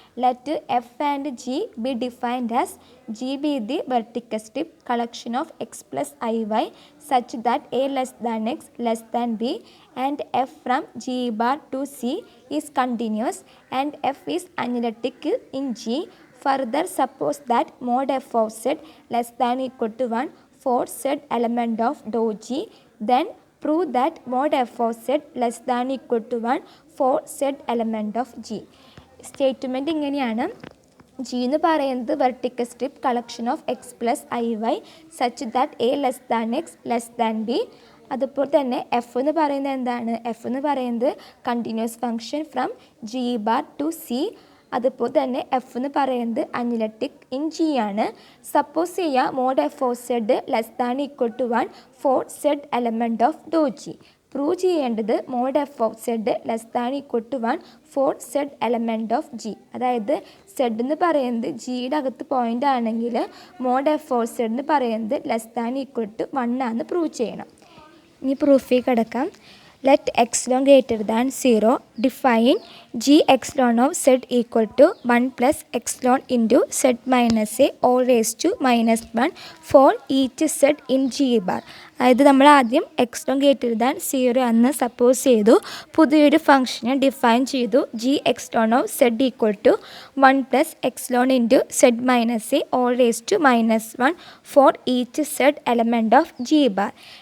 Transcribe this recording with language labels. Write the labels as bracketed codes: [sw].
[en] Let f and g be defined as g be the vertical strip collection of x plus i y such that a less than x less than b and f from g bar to c is continuous and f is analytic in g. Further, suppose that mod f of z less than equal to 1 for z element of dou g. Then prove that mod f of z less than equal to 1 for z element of g. Statement ഇങ്ങനെയാണ്: g എന്ന് പറയുന്നത് vertical strip collection of x plus i y such that a less than x less than b. [ml] അതുപോലെ തന്നെ F എന്ന് പറയുന്നത് എന്താണ്? F എന്ന് പറയുന്നത് continuous function from G bar two C. അതുപോലെ തന്നെ എഫ് എന്ന് പറയുന്നത് അനലിറ്റിക് ഇൻ ജി ആണ്. [en] Suppose ചെയ്യുക mod f of z less than equal to 1 for z element of ഡോ g. Prove ചെയ്യേണ്ടത് mod f of z less than equal to 1 for z element of g. [ml] അതായത് Z എന്ന് പറയുന്നത് ജിയുടെ അകത്ത് point ആണെങ്കിൽ mode F of Z എന്ന് പറയുന്നത് less than equal to 1 ആണെന്ന് പ്രൂവ് ചെയ്യണം. ഇനി പ്രൂഫിലേക്ക് കിടക്കാം. [en] let epsilon greater than 0 define g epsilon of z equal to 1 plus epsilon into z minus a all raised to minus 1 for each z in g bar. [ml] അതായത് നമ്മൾ ആദ്യം എക്സ്ലോൺ greater than 0 എന്ന് suppose ചെയ്തു, പുതിയൊരു ഫംഗ്ഷനെ ഡിഫൈൻ ചെയ്തു. [en] G epsilon of z equal to 1 plus epsilon into z minus a all raise to minus 1 for each z element of g bar.